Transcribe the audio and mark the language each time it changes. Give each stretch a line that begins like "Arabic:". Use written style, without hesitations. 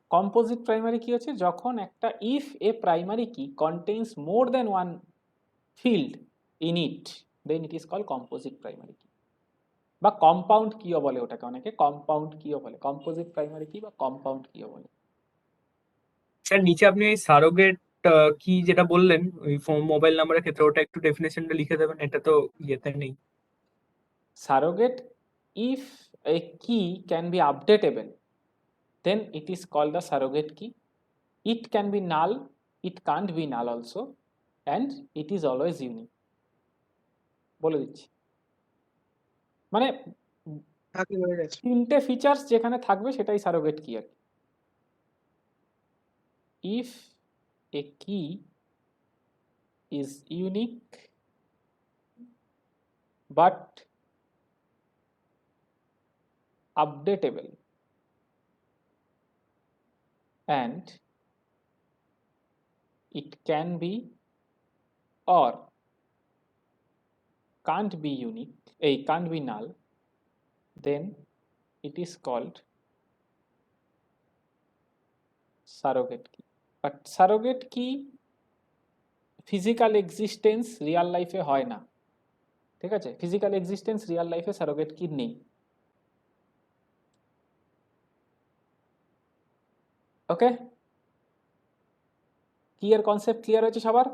Bangla: Composite primary কি হচ্ছে, যখন একটা
English: if a primary key
Bangla: contains more then one field in it, then it is call composite primary কি, বা কম্পাউন্ড কিও বলে ওটাকে, অনেকে কম্পাউন্ড কিও বলে, কম্পোজিট প্রাইমারি কি বা কম্পাউন্ড কিও বলে। স্যার নিচে আপনি ওই সারোগেট কি যেটা বললেন ওই মোবাইল নাম্বারের ক্ষেত্রে, ওটা একটু ডেফিনেশনটা লিখে দেবেন, এটা তো ইয়েতে নেই।
English: Surrogate, if a key can be updatable, then it is called the surrogate key. It can be null, it can't be null also, and it is always unique.
Bangla: বলে দিচ্ছি, মানে তিনটে ফিচার্স যেখানে থাকবে সেটাই সারোগেট কি আর কি।
English: If a key is unique but updatable and it can be or can't be unique, can't be null, then it is called surrogate key. But surrogate key
Bangla: physical existence Real লাইফে হয় না, ঠিক আছে? ফিজিক্যাল এক্সিস্টেন্স রিয়াল লাইফে surrogate কি নেই। ওকে, কি এর কনসেপ্ট ক্লিয়ার হয়েছে সবার?